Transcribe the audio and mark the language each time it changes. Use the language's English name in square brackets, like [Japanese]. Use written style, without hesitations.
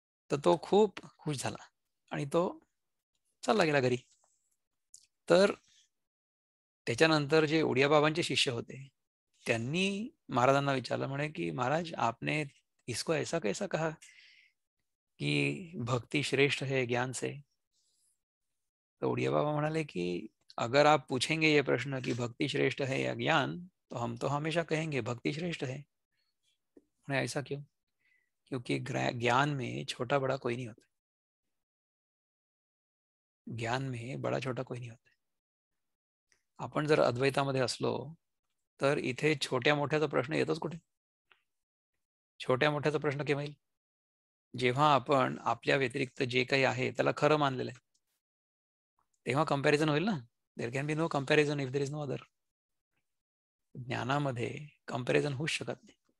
[Marathi] तर तो खूप खुश झाला आणि तो चालला गेला घरी. तर त्याच्यानंतर जे उडिया बाबांचे शिष्य होते त्यांनी महाराजांना विचारलं, म्हणे की [Hindi] महाराज आपने इसको ऐसा कैसा कहा कि भक्ति श्रेष्ठ है ज्ञान से? [Marathi] तो उडिया बाबा म्हणाले [Hindi] कि अगर आप पूछेंगे ये प्रश्न कि भक्ति श्रेष्ठ है या ज्ञान, तो हम तो हमेशा कहेंगे भक्ति श्रेष्ठ है. [Marathi] म्हणे [Hindi] ऐसा क्यों? क्योंकि ज्ञान में छोटा बड़ा कोई नहीं होता. ज्ञान में बड़ा छोटा कोई नहीं होता. [Marathi] आपण जर अद्वैतामध्ये असलो तर इथे छोट्या मोठ्याचा प्रश्न येतोच कुठे? छोट्या मोठ्याचा प्रश्न केव्हा येईल? जेव्हा आपण आपल्या व्यतिरिक्त जे काही आहे त्याला खरं मानलेलं आहे, तेव्हा कंपॅरिझन होईल ना. [English] There can be no comparison if there is no other. [Marathi] ज्ञानामध्ये कंपॅरिझन होऊच शकत नाही.